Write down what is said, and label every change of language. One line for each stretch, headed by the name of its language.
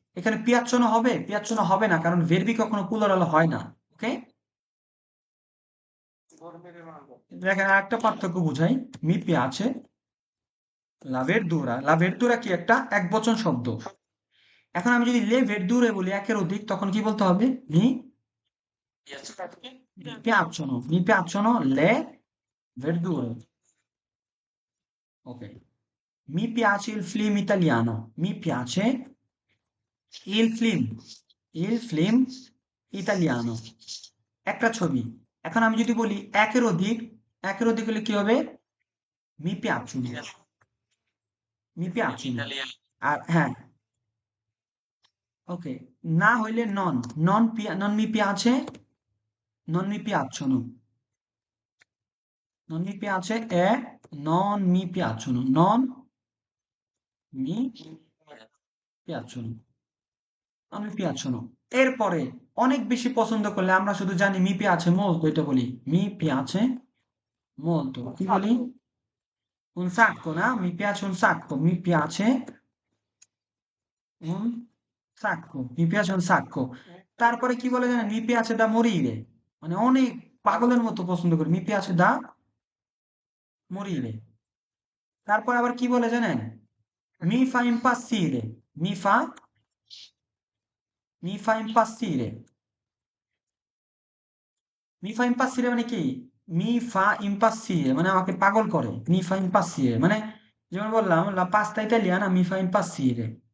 Bangla: এখানে পিয়াচ্ছনো হবে না, কারণ ভেরবি কখনো প্লুরাল হয় না। ওকে, ধর্মের মানব দেখেন আরেকটা পার্থক্য বুঝাই। মি পিয়াছে লা ভেরদুরা কি একটা একবচন শব্দ। এখন আমি যদি লে ভেরদুরে বলি একের অধিক, তখন কি বলতে হবে?
Italian: Mi piacciono le verdure. Ok. Mi piace il film italiano. Mi piace il film italiano.
Bangla: একটা ছবি। এখন আমি যদি বলি একের অধিক হলে কি হবে?
Italian: Mi piacciono. Mi piacciono.
Bangla: Italian আর হ্যাঁ, ওকে, না হইলে
Italian: non mi piace, non mi piacciono. Non mi piace e non mi piacciono. Non mi piacciono. Non mi piacciono.
Bangla: এরপরে অনেক বেশি পছন্দ করলে আমরা শুধু জানি মি পিয়াছে molto, এটা বলি
Italian: মি piace molto।
Bangla: কি বলি?
Italian: Un sacco,
Bangla: না?
Italian: Mi piace un sacco, mi piace un sacco, mi piace un sacco।
Bangla: তারপরে কি বলে জানেন?
Italian: মি piace da morire,
Bangla: মানে অনেক পাগলের মতো পছন্দ করি।
Italian: মি piace da morire।
Bangla: তারপর আবার কি বলে জানেন?
Italian: Mi fa impazzire, mi fa impazzire। Mi fa impazzire
Bangla: মানে কি?
Italian: Mi fa impazzire
Bangla: মানে আমাকে পাগল করে।
Italian: Mi fa impazzire
Bangla: মানে যেমন বললাম
Italian: la pasta italiana mi fa impazzire।